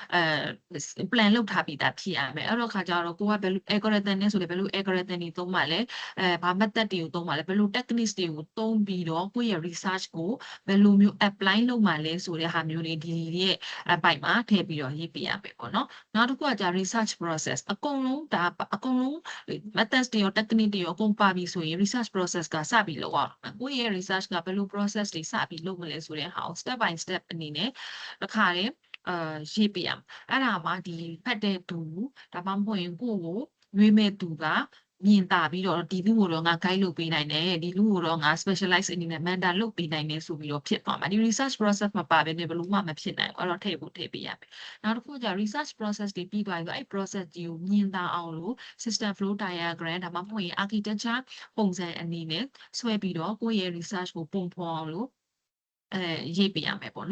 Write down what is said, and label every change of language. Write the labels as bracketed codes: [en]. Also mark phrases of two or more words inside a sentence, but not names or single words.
[my] plan လုပ်ထားပြီးသားဖြစ်ရမယ်အဲ့တော့ခါကျတော့ကိုကဘယ်လို algorithm နဲ့ဆိုလေဘယ်လို algorithm တွေသုံးမှလဲဘာ method တွေကိုသုံးမှလဲဘယ်လို techniques တွေကိုသုံးပြီးတော့ကိုယ့်ရဲ့ research ကိုဘယ်လိုမျိုး apply လုပ်မှလဲဆိုတဲ့ဟာမျိုးတွေဒီရဲ့အပိုင်မှာထည့်ပြီးတော့ရေးပြရမယ်ပေါ့နော်နောက်တစ်ခုကကြာ [en] research process [my] အကုန်လုံး methods တွေရော technique တွေရောအကုန်ပါပြီဆိုရင် [en] research process [my] ကစပြီးလုပ်အောင်ကိုယ့်ရဲ့ research ကဘယ်လို process တွေစပြီးလုပ်မလဲဆိုတဲ့ဟာကို [en] step by step [my] အနေနဲ့တစ်ခါတည်းရေးပြရမယ်အဲ့ဒါမှဒီဖတ်တဲ့သူဒါ မှမဟုတ်ရင်ကိုယ့်ကိုရွေးမဲ့သူကမြင်တာပြီးတော့ဒီလူကိုတော့ငါ guide လုပ်ပေးနိုင်တယ်ဒီလူကိုတော့ငါ specialize အနေနဲ့ mentor လုပ်ပေးနိုင်တယ်ဆိုပြီးတော့ဖြစ်သွားမှာဒီ [en] research process [my] မှာပါဘဲနဲ့ဘယ်လိုမှမဖြစ်နိုင်ဘူးအဲ့တော့ထည့်ပေးရမယ်နောက်တစ်ခုကျ [en] research process [my] တွေပြီးသွားပြီဆိုအဲ့ process ကြီးကိုမြင်သာအောင်လို့ [en] system flow diagram [my] ဒါမှမဟုတ်ရင် architecture ပုံစံအနေနဲ့ဆွဲပြီးတော့ကိုယ့်ရဲ့ research ကိုပုံဖော်အောင်လို့ရေးပေးရမယ်ပေါ့